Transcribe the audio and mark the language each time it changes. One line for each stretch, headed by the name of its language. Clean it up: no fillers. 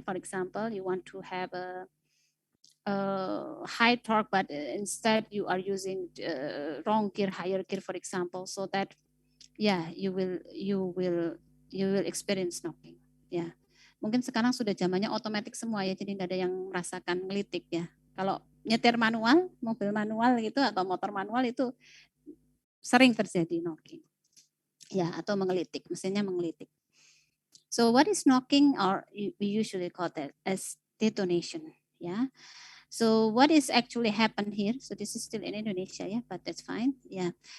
English: For example, you want to have a high torque, but instead you are using wrong gear, higher gear, for example, so that yeah, you will experience knocking.
Indonesian: Ya, mungkin sekarang sudah zamannya otomatis semua ya, jadi nggak ada yang merasakan ngelitik ya. Kalau nyetir manual, mobil manual gitu atau motor manual itu sering terjadi knocking. Ya, atau mengelitik, mesinnya mengelitik.
English: So what is knocking, or we usually call that as detonation, ya. So what is actually happened here? So this is still in Indonesia, yeah, but that's fine. Yeah.